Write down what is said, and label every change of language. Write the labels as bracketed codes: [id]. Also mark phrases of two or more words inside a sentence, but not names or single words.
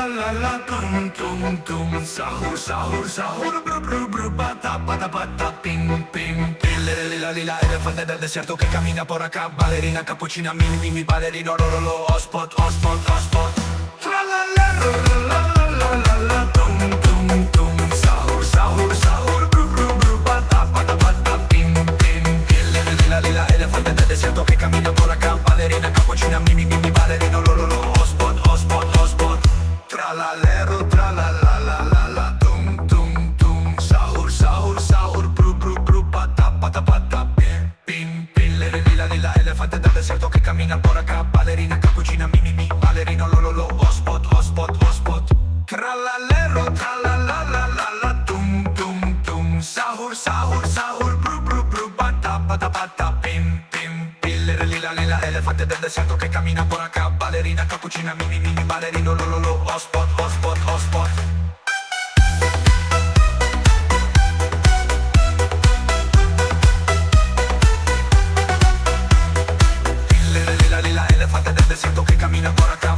[it] la tum tum tum. Sahur sahur sahur bru bru bru. Bata bata bata ping ping ping. Lila lila elefante del deserto che cammina [es] por acá. [it] Ballerina cappuccina mini mini ballerino lo lo lo. [en] Hotspot hotspot hotspot. Tra la la la la la la la. Tum tum tum. Sahur sahur sahur bru bru bru. Bata bata bata ping ping ping. [it] Lila lila elefante del deserto che cammina [es] por acá. [it] Ballerina cappuccina mini mini ballerino lo lo lo. [en] Hotspot hotspot hotspot. Tra la la la la. Tum tum tum. Sahur sahur sahur bru bru bru. Bata bata bata ping ping [it] ping. Lila lila elefante del deserto che cammina [es] por acá. [it] Ballerina cappuccina mini mini ballerino lo lo lo. [en] Hotspot hotspot hotspot. Tra la la. Tum tum tum. Sahur sahur sahur bru bru bru. Bata bata bata ping ping [it] ping. Lila lila elefante del deserto che cammina [es] por acá. [it] Ballerina cappuccina mini mini ballerino lo lo lo. [en] Hotspot hotspot hotspot. [it] Lila elefante del deserto che cammina [es] por acá.